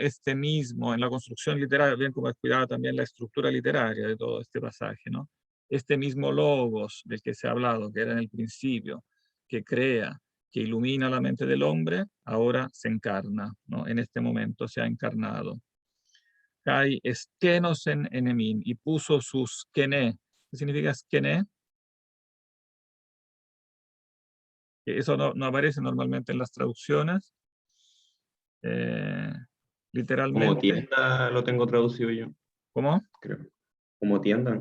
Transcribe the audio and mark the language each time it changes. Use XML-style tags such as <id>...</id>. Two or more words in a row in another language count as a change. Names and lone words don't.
<es>Este mismo, en la construcción literaria, bien como es cuidada también la estructura literaria de todo este pasaje, ¿no? Este mismo logos del que se ha hablado, que era en el principio, que crea, que ilumina la mente del hombre, ahora se encarna, ¿no? En este momento se ha encarnado.</es> <el>Καὶ ἐσκήνωσεν ἐν ἡμῖν,</el> <es>y puso sus skene. ¿Qué significa skene? Eso no aparece normalmente en las traducciones. Como Literalmente. tienda lo tengo traducido yo, ¿Cómo? creo. Como tienda.</es>